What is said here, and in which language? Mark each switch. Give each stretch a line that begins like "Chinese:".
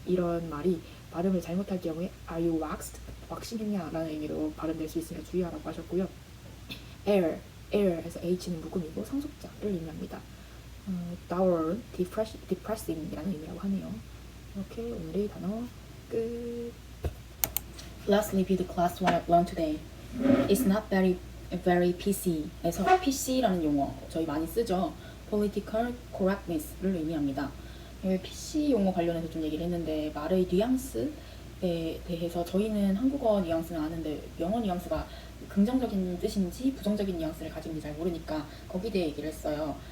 Korean: 이런 말이 발음을 잘못할 경우에
English: Are you waxed?
Korean: 왁싱했냐? 라는 의미로 발음될 수 있으니까 주의하라고 하셨고요. air에서 h는 묵음이고 상속자를 의미합니다. dour, depressing 이라는 의미라고 하네요. 이렇게 오늘의 단어 끝.
English: Let's review the class one learned today.
Korean: It's not very PC에서 PC라는 용어 저희 많이 쓰죠. Political correctness를 의미합니다. PC 용어 관련해서 좀 얘기를 했는데 말의 뉘앙스에 대해서 저희는 한국어 뉘앙스는 아는데 영어 뉘앙스가 긍정적인 뜻인지 부정적인 뉘앙스를 가지는지 잘 모르니까 거기에 대해 얘기를 했어요.